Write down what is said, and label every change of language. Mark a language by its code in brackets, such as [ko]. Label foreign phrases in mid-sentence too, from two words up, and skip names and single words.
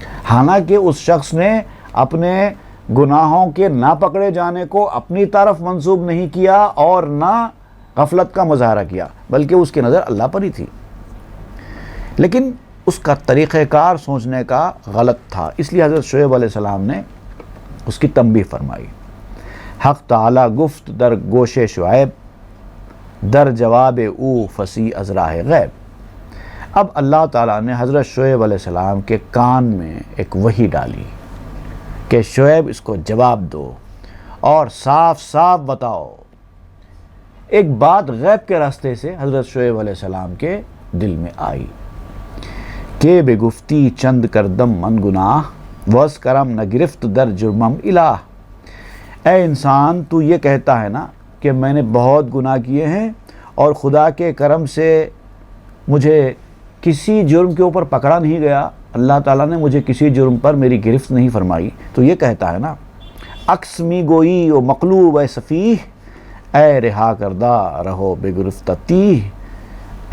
[ur] حالانکہ اس شخص نے اپنے گناہوں کے نہ پکڑے جانے کو اپنی طرف منسوب نہیں کیا اور نہ غفلت کا مظاہرہ کیا، بلکہ اس کی نظر اللہ پر ہی تھی، لیکن اس کا طریقہ کار سوچنے کا غلط تھا۔ اس لیے حضرت شعیب علیہ السلام نے اس کی تنبیہ فرمائی۔ [fa] حق تعالی گفت در گوش شعیب در جواب او فصیح از راہ غیب۔ [ur] اب اللہ تعالیٰ نے حضرت شعیب علیہ السلام کے کان میں ایک وحی ڈالی کہ شعیب اس کو جواب دو اور صاف صاف بتاؤ۔ ایک بات غیب کے راستے سے حضرت شعیب علیہ السلام کے دل میں آئی کہ [fa] بے گفتی چند کردم من گناہ وز کرم نہ گرفت در جرمم الہ۔ [ur] اے انسان، تو یہ کہتا ہے نا کہ میں نے بہت گناہ کیے ہیں اور خدا کے کرم سے مجھے کسی جرم کے اوپر پکڑا نہیں گیا، اللہ تعالیٰ نے مجھے کسی جرم پر میری گرفت نہیں فرمائی، تو یہ کہتا ہے نا [fa] عکس می گوئی و مقلوب اے سفیہ، اے رہا کردہ رہو بے گرفتہ تیہ۔